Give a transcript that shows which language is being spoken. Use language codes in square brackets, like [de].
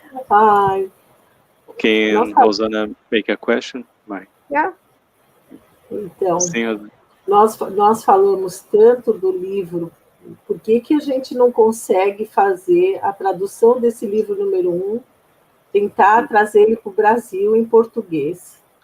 [en] Ai. Can Rosana make a question? [pt] Mãe. Yeah. Então, Sim, nós falamos tanto do livro, por que a gente não consegue fazer a tradução desse livro número 1, tentar trazer ele para o Brasil em português?